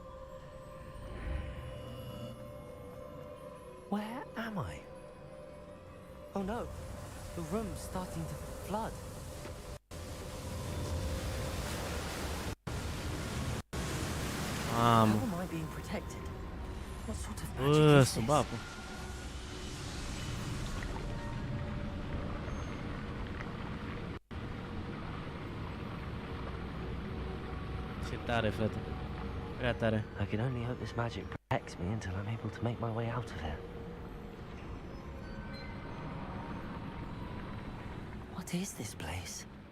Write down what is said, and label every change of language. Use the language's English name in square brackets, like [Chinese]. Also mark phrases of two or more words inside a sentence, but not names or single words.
[English] Where am I? Oh no, the room's starting to flood. How am I being protected? What sort of magic is [Romanian] Sub [English] this? [Romanian] apă. Ce tare, frate. Prea tare. [English] I can only hope this magic protects me until I'm able to make my way out of here. What is this place?